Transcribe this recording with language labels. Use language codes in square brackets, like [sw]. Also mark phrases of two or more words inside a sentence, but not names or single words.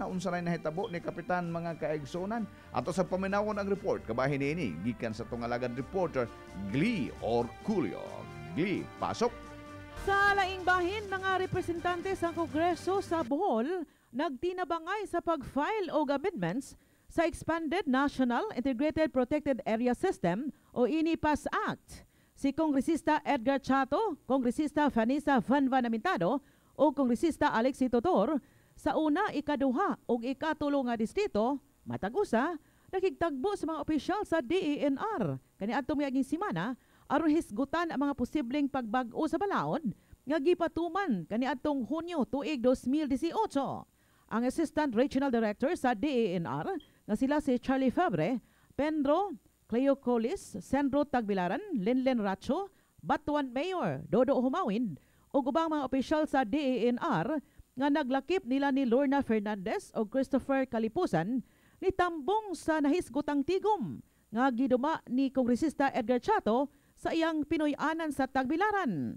[ceb] Naunsa na nahitabo ni Kapitan mga kaigsunan? Ato sa paminawon ang report kabahin niini gikan sa tong alagad reporter Glee Orculio. Glee, pasok. Sa laing bahin, mga representante sa Kongreso sa Bohol nagtinabangay sa pag-file og amendments sa Expanded National Integrated Protected Area System o INIPAS Act. Si Kongresista Edgar Chato, Kongresista Vanessa Vanvanamintado o Kongresista Alexi Totor sa una, ikaduha ug ikatulo nga distrito, matag-usa, nakigtagbo sa mga opisyal sa DENR kaniadtong miaging semana aron hisgutan ang mga posibleng pagbag-o sa balaod nga gipatuman kaniadtong Hunyo tuig 2018. Ang [en] Assistant Regional Director [ceb] sa DENR nga sila si Charlie Fabre, Pedro Cleo Colis, Sandro Tagbilaran, Linlen Racho, Batuan Mayor Dodo Humawin ug ubang mga opisyal sa DENR nga naglakip nila ni Lorna Fernandez o Christopher Kalipusan nitambong sa nahisgutang tigom nga giduma ni Kongresista Edgar Chato sa iyang Pinoy-anan sa Tagbilaran.